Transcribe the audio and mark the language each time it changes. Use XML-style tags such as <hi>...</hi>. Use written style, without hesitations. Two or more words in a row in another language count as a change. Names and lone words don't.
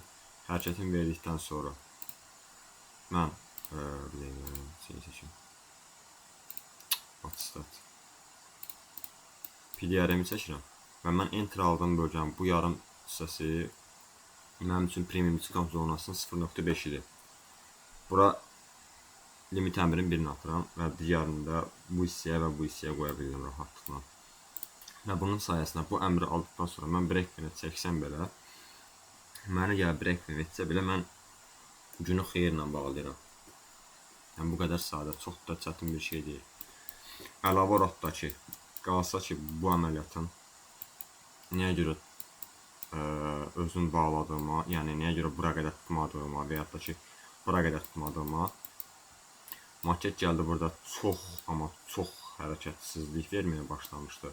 <az>Hərəkətimi verdikdən sonra mən PDR-imi çəkirəm və mən enter aldığım bölgənin bu yarım hissəsi mənim üçün</az> <en>premium discount</en> <az>zonasının 0.5 idi. Bura limit əmrin birini atıram və digərini də bu hissəyə və bu hissəyə qoya bilirəm rahatlıqla. Və bunun sayəsində bu əmri aldıqdan sonra mən</az> <en>break event</en> <az>çəksəm belə, mənə gələ</az> <en>break event</en> <az>etsə belə mən günü xeyirlə bağlayıram. Yəni bu qədər sadə, çox da çətin bir şey deyil. Əlavə olaraq da ki, qalsa ki, bu əməliyyatın nəyə görə özünü bağladığıma, yəni nəyə görə bura qədər tutmadığıma və yaxud da ki, bura qədər tutmadığıma, market gəldi burada çox, amma çox hərəkətsizlik verməyə başlamışdı.</az>